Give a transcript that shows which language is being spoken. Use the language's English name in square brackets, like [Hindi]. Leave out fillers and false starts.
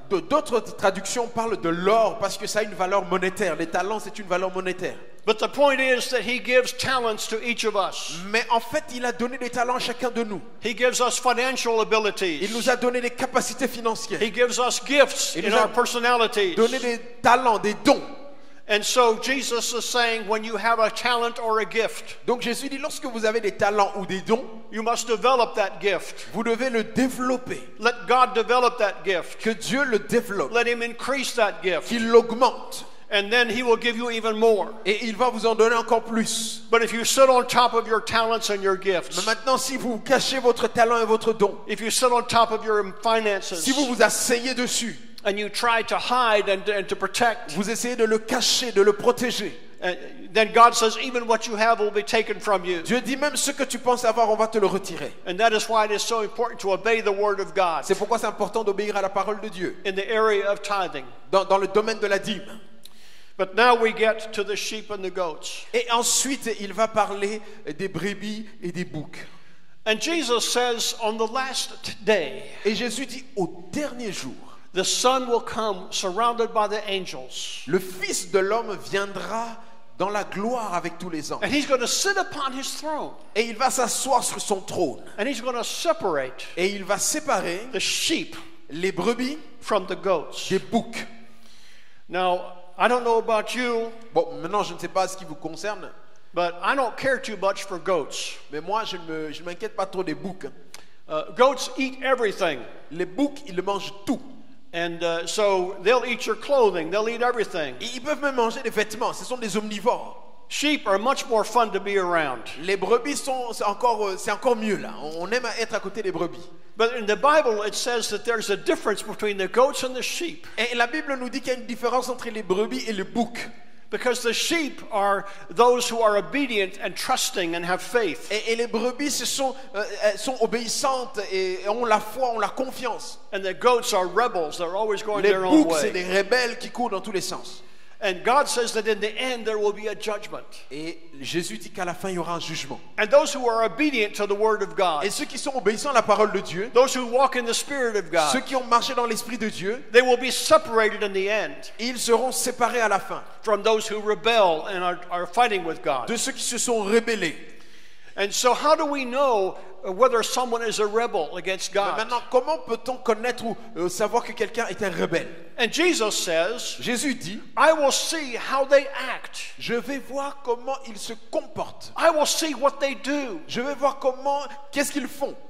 [French] D'autres traductions parlent de l'or parce que ça a une valeur monétaire. Les talents, c'est une valeur monétaire. [English] But the point is that he gives talents to each of us. [French] Mais en fait, il a donné des talents à chacun de nous. [English] He gives us financial abilities. [French] Il nous a donné des capacités financières, [English] He gives us gifts [French] Il [English] in [French] nous a [English] our personalities. [French] donné des talents, des dons. [English] And so Jesus is saying when you have a talent or a gift, [French] Donc Jésus dit, lorsque vous avez des talents ou des dons, [English] you must develop that gift. [French] vous devez le développer. [English] Let God develop that gift. [French] Que Dieu le développe, [English] Let him increase that gift. [French] qu'il l'augmente. [English] And then he will give you even more. [French] Et il va vous en donner encore plus. [English] But if you sit on top of your talents and your [French] Mais [English] gifts, [French] maintenant, si vous cachez votre talent et votre don, [English] if you sit on top of your finances, [French] si vous vous asseyez dessus, [English] and you try to hide and to protect, [French] vous essayez de le cacher, de le protéger, [English] then God says even what you have will be taken from you. [French] Dieu dit même ce que tu penses avoir, on va te le retirer. [English] And that is why it is so important to obey the word of God [French] C'est pourquoi c'est important d'obéir à la parole de Dieu [English] in the area of tithing. [French] dans le domaine de la dîme. [English] But now we get to the sheep and the goats. [French] Et ensuite, il va parler des brebis et des boucs. [English] And Jesus says on the last day, [French] Et Jésus dit, au dernier jour, [English] the Son will come surrounded by the angels. [French] le Fils de l'homme viendra dans la gloire avec tous les anges. [English] And he's going to sit upon his throne. [French] Et il va s'asseoir sur son trône. [English] And he's going to separate [French] Et il va séparer [English] the sheep [French] les brebis [English] from the goats. [French] des boucs. [English] Now, I don't know about you, [French] Bon, maintenant, je ne sais pas ce qui vous concerne, [English] But I don't care too much for goats. [French] Mais moi, je ne m'inquiète pas trop des boucs. [English] Goats eat everything. [French] Les boucs, ils mangent tout. [English] And so they'll eat your clothing, they'll eat everything. [French] Ils peuvent même manger des vêtements. Ce sont des omnivores. [English] Sheep are much more fun to be around. [French] Les brebis c'est encore mieux là. On aime être à côté des brebis. [English] But in the Bible, it says that there's a difference between the goats and the sheep. [French] Et la Bible nous dit qu'il y a une différence entre les brebis et les boucs. [English] Because the sheep are those who are obedient and trusting and have faith. [French] Et les brebis, sont obéissantes et ont la foi, ont la confiance. [English] And the goats are rebels. They're always going [French] Les [English] their own [French] boucs, c'est [English] way. [French] des rebelles qui courent dans tous les sens. [English] And God says that in the end there will be a judgment. [French] Et Jésus dit qu'à la fin, il y aura un jugement. [English] And those who are obedient to the word of God, [French] Et ceux qui sont obéissants à la parole de Dieu, [English] those who walk in the Spirit of [French] ceux [English] God, [French] qui ont marché dans l'Esprit de Dieu, [English] they will be separated in the end [French] ils seront séparés à la fin [English] from those who rebel and are fighting with God. [French] de ceux qui se sont rebellés. [English] And so how do we know whether someone is a rebel against [French] Mais [English] God? [French] maintenant, comment peut-on connaître ou savoir que quelqu'un est un rebelle? [English] And Jesus says, [French] Jésus dit, [English] I will see how they act. [French] je vais voir comment ils se comportent. [English] I will see what they do. [French] Je vais voir qu'est-ce qu'ils font.